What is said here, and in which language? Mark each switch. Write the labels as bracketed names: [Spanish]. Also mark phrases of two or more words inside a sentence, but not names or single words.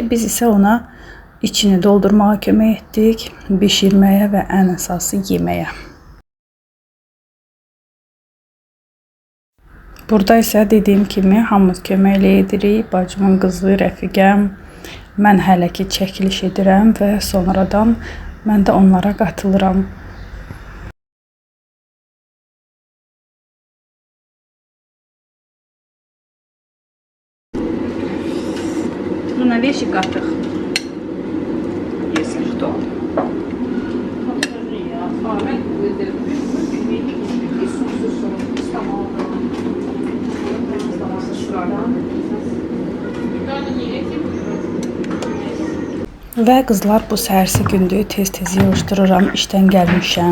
[Azerbaijani] Biz isə ona içini doldurmağa kömək etdik, bişirməyə və ən əsası yeməyə. Burada isə dediyim kimi hamımız köməklə edirik. Bacımın qızı, rəfiqəm, mən hələ ki çəkiliş edirəm və sonradan mən də onlara qatılıram. [Russian] На вещи катых, если что. [Azerbaijani] Və qızlar, bu səhərsi gündür, tez-tez yığışdırıram, işdən gəlmişəm.